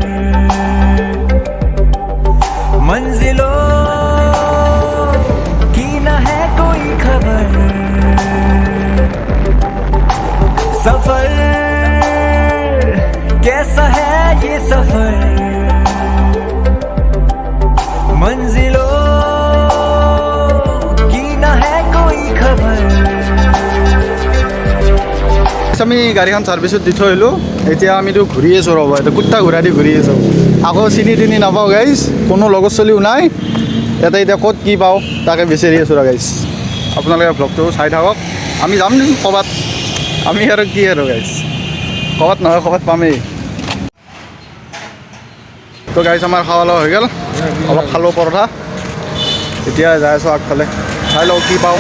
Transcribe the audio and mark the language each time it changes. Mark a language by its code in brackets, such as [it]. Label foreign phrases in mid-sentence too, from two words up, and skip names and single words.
[hi] मंजिलों की न है कोई खबर सफर कैसा है ये सफर मंजिलों की न है कोई खबर [as] আমি গাড়ীখন সাৰ্ভিছত দি থৈ আহিলোঁ এতিয়া আমিতো ঘূৰি আছোঁ ৰ'ব এতিয়া কুত্তা ঘূৰা দি ঘূৰি আছোঁ আকৌ চিনি তিনি নাপাওঁ গাইজ কোনো লগৰ চলিও নাই ইয়াতে এতিয়া ক'ত কি পাওঁ তাকে বিচাৰি আছোঁ ৰ গাইজ আপোনালোকে ভ্লগটো চাই থাকক আমি যাম নেকি ক'ৰবাত আমি আৰু কি আৰু গাইজ ক'ৰবাত নহয় ক'ৰবাত পামেই তো গাইজ আমাৰ খাৱা লোৱা হৈ গ'ল অলপ খালোঁ পৰঠা এতিয়া যাই আছোঁ আগফালে চাই লওঁ কি পাওঁ